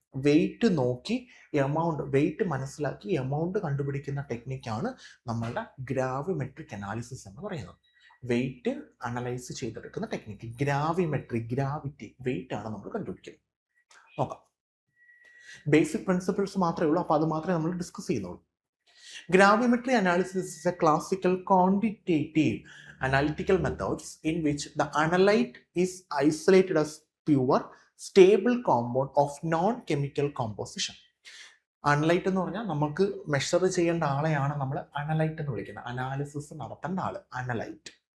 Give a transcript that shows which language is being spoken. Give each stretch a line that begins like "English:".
Malayalam: Wait നോക്കി wait മനസ്സിലാക്കി amount കണ്ടുപിടിക്കുന്ന ടെക്നിക്കാണ് നമ്മളുടെ ഗ്രാവിമെട്രിക് അനാലിസിസ് എന്ന് പറയുന്നത്. വെയിറ്റ് അനലൈസ് ചെയ്തെടുക്കുന്ന ടെക്നിക്ക് ഗ്രാവിമെട്രി. ഗ്രാവിറ്റി വെയിറ്റ് ആണ് നമ്മൾ കണ്ടുപിടിക്കുന്നത്. നോക്കാം. ബേസിക് പ്രിൻസിപ്പിൾസ് മാത്രമേ ഉള്ളൂ. അപ്പോൾ അത് മാത്രമേ നമ്മൾ ഡിസ്കസ് ചെയ്യുന്നുള്ളൂ.
English: Gravimetry analysis is a classical quantitative analytical methods in which the analyte is isolated as pure stable compound of non-chemical composition.
Malayalam: Analyte എന്ന് പറഞ്ഞാൽ നമുക്ക് മെഷർ ചെയ്യേണ്ട ആളെയാണ് നമ്മൾ അനലൈറ്റ് എന്ന് വിളിക്കുന്നത്. അനാലിസിസ് നടത്തേണ്ട ആള് അനലൈറ്റ്.